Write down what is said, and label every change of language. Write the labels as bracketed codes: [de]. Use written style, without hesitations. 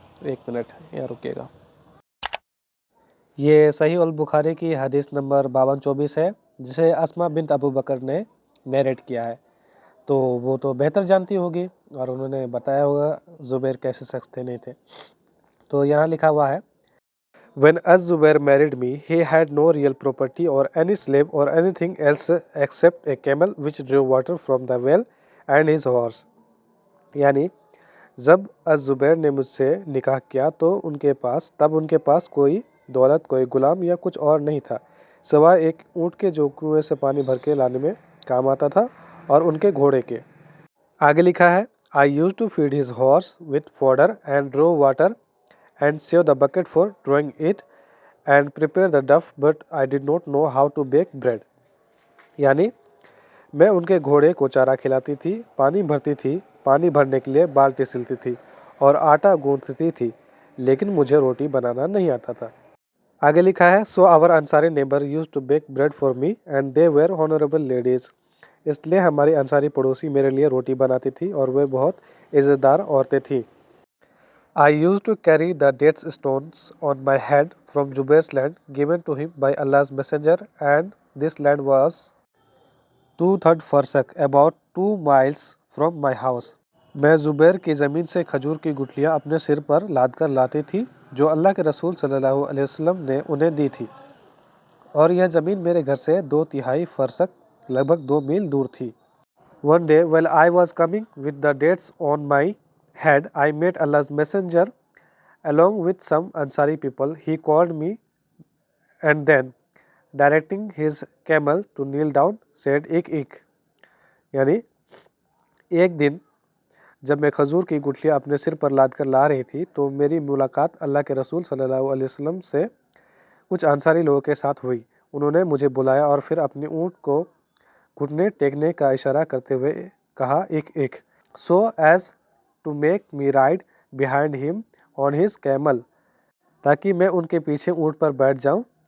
[hi] एक मिनट यहाँ रुकिएगा। ये सही अल बुखारी की हदीस नंबर 5224 है, जिसे अस्मा बिन्त अबू बकर ने नरेट किया है। तो वो तो बेहतर जानती होगी और उन्होंने बताया होगा जुबैर कैसे शख्स थे नहीं थे। तो यहाँ लिखा हुआ है, [en] When Az-Zubair married me, he had no real property or any slave or anything else except a camel which drew water from the well and his horse. [hi] यानी जब अज़-ज़ुबैर ने मुझसे निकाह किया तो उनके पास कोई दौलत, कोई गुलाम या कुछ और नहीं था, सिवाय एक ऊँट के जो कुएं से पानी भर के लाने में काम आता था और उनके घोड़े के। आगे लिखा है, [en] I used to feed his horse with fodder and draw water and save the bucket for drawing it and prepare the duff, but I did not know how to bake bread. [hi] यानी मैं उनके घोड़े को चारा खिलाती थी, पानी भरती थी, पानी भरने के लिए बाल्टी सिलती थी और आटा गूंथती थी, लेकिन मुझे रोटी बनाना नहीं आता था। आगे लिखा है, [en] So our Ansari neighbor used to bake bread for me and they were honorable ladies. [hi] इसलिए हमारी अंसारी पड़ोसी मेरे लिए रोटी बनाती थी और वे बहुत इज़्ज़तदार औरतें थीं। [en] I used to carry the dates stones on my head from Jubair's land given to him by Allah's messenger, and this land was 2/3 farsakh, about 2 miles from my house. मैं Jubair की ज़मीन से खजूर की गुठलियाँ अपने सिर पर लाद कर लाती थी जो अल्लाह के रसूल सल्लल्लाहु अलैहि वसल्लम ने उन्हें दी थी, और यह ज़मीन मेरे घर से 2/3 फरसक लगभग 2 मील दूर थी। One day while I was coming with the dates on my head, I met Allah's messenger along with some Ansari people. He called me and then, directing his camel to kneel down, said, Ik. [hi] यानी एक दिन जब मैं खजूर की गुठलियाँ अपने सिर पर लाद कर ला रही थी तो मेरी मुलाकात अल्लाह के रसूल सल्लल्लाहु अलैहि वसल्लम से कुछ अंसारी लोगों के साथ हुई। उन्होंने मुझे बुलाया और फिर अपने ऊँट को घुटने टेकने का इशारा करते हुए कहा, एक, [en] so as to make me ride behind him on his camel, [hi] ताकि मैं उनके पीछे ऊँट पर बैठ जाऊं।